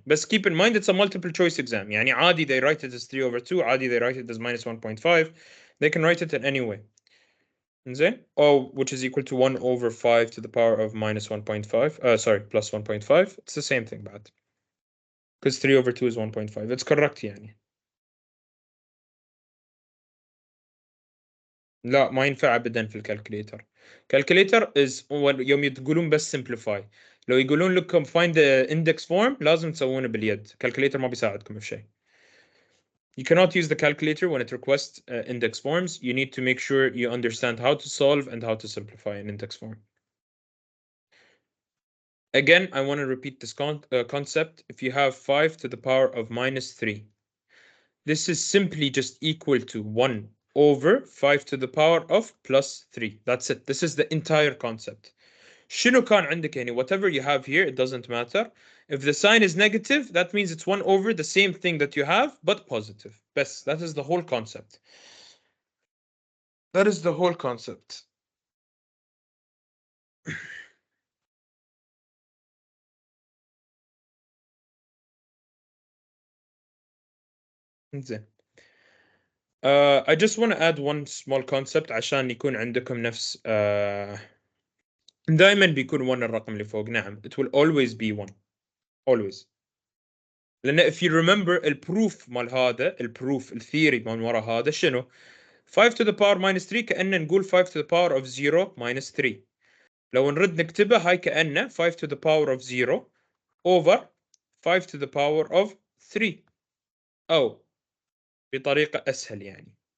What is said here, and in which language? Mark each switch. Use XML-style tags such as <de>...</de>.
<en>But keep in mind it's a multiple choice exam.</en> <ar>يعني عادي</ar> <en>they write it as 3 over 2,</en> <ar>عادي</ar> <en>they write it as minus 1.5. They can write it in any way.</en> <ar>إنزين?</ar> <en>Oh, which is equal to 1 over 5 to the power of minus 1.5. Sorry, plus 1.5. It's the same thing بعد. Because 3 over 2 is 1.5. It's correct يعني.</en> <ar>لا ما ينفع ابدا في الكالكوليتر. calculator is يوم تقولون بس simplify. لو يقولون لكم</ar> <en>find the index form</en> <ar>لازم تسوونه باليد. calculator ما بيساعدكم في شيء.</ar> <en>You cannot use the calculator when it requests index forms. You need to make sure you understand how to solve and how to simplify an index form. Again, I want to repeat this concept. If you have 5 to the power of minus 3, this is simply just equal to 1 over 5 to the power of plus 3. That's it. This is the entire concept.</en> <ar>شنو كان عندك يعني</ar> <en>whatever you have here, it doesn't matter. If the sign is negative, that means it's 1 over the same thing that you have, but positive. Best. That is the whole concept. That is the whole concept.</en> <ar>زين.</ar> <en>I just want to add one small concept</en> <ar>عشان يكون عندكم نفس دائما بيكون 1 الرقم اللي فوق.</ar> <en>نعم, it will always be 1. Always.</en> <ar>لأن</ar> <en>if you remember</en> <ar>البروف مال هذا, البروف الثيوري من ورا هذا شنو؟</ar> <en>5 to the power minus 3</en> <ar>كأنه نقول</ar> <en>5 to the power of 0 minus 3.</en> <ar>لو نرد نكتبه هاي كأنه</ar> <en>5 to the power of 0 over 5 to the power of 3</en> <ar>أو بطريقة أسهل يعني.</ar>